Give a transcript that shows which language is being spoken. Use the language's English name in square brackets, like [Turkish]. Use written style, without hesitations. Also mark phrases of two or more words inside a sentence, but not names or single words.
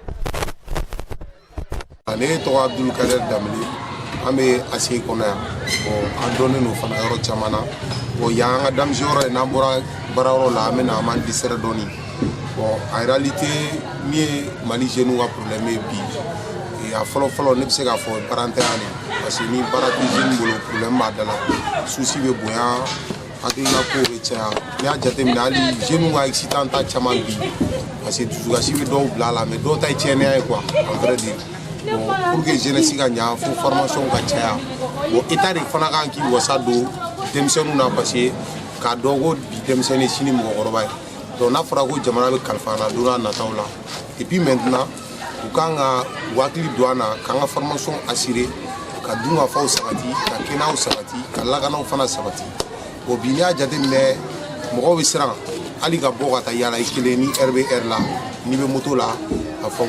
[Bambara] Ne tɔgɔ Abdul Kader Dameli an bɛ ACI kɔnɔ yan bon an dɔnnen don fana yɔrɔ caman na bon yan an ka denmisɛnninyɔrɔ ye n'an bɔra baarayɔrɔ la an bɛ na an b'an distrait dɔɔni bon [French] en réalité [Bambara] min ye Mali jeunes ka problème ye bi a fɔlɔ ne bɛ se k'a fɔ baarantanya de [French] parce que [Bambara] ni baara tɛ jeune bolo problème b'a da la souci bɛ bonya hakilina ko bɛ caya n'i y'a jateminɛ hali jeunes ka excitant ta caman bi parce que dusukasi bɛ dɔw bila a la mais dɔw ta ye tiɲɛniya ye quoi [French] en vrai dire bon pour que [Bambara] jeunesse ka ɲa fo formation ka caya bon état de fana kan k'i wasa don denmisɛnninw na [French] parce que [Bambara] k'a dɔn ko bi denmisɛnnin sini mɔgɔkɔrɔba ye donc n'a fɔra ko jamana bɛ kalifa na don n'a nataw la [French] et puis maintenant [Bambara] u kan ka hakili don an na k'an ka [French] formation assurer [Bambara] ka dunkafaw sabati ka kɛnɛyaw sabati ka lakanaw fana sabati bon bi n'i y'a jateminɛ mɔgɔw bɛ siran hali ka bɔ ka taa yala i kelen ni heure bɛ heure la n'i bɛ moto la a fɔ